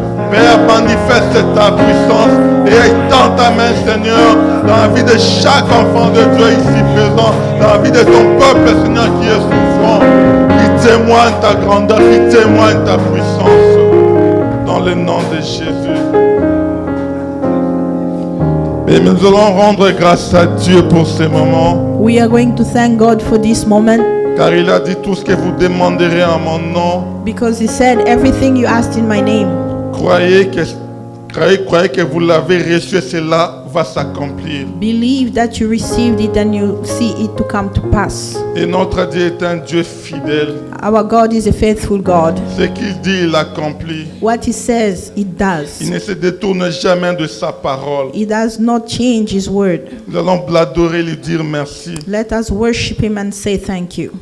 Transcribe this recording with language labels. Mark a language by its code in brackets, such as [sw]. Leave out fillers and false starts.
[fr] Père, manifeste ta puissance et étends ta main, Seigneur, dans la vie de chaque enfant de Dieu ici présent, dans la vie de ton peuple, Seigneur, qui est souffrant, qui témoigne ta grandeur, qui témoigne ta puissance, dans le nom de Jésus. Et nous allons rendre grâce à Dieu pour ce moment. [en] We are going to thank God for this moment. [fr] Car il a dit tout ce que vous demanderez en mon nom. [en] Because he said, everything you asked in my name. [fr] Croyez que vous l'avez reçu et cela va s'accomplir. [en] Believe that you received it and you see it to come to pass. [fr] Et notre Dieu est un Dieu fidèle. [en] Our God is a faithful God. [fr] Ce qu'il dit, il accomplit. [en] What he says, it does. [fr] Il ne se détourne jamais de sa parole. [en] He does not change his word. [fr] Nous allons l'adorer, lui dire merci. [en] Let us worship him and say thank you.